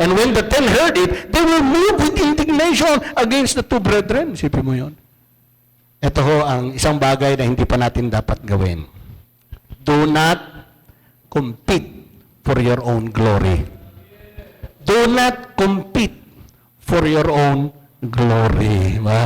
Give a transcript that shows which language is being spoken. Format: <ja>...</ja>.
<en>And when the 10 heard it, they were moved with indignation against the two brethren.</en> <tl>Isipin mo yun. Ito ho ang isang bagay na hindi pa natin dapat gawin.</tl> <en>Do not compete for your own glory. Do not compete for your own glory.</en>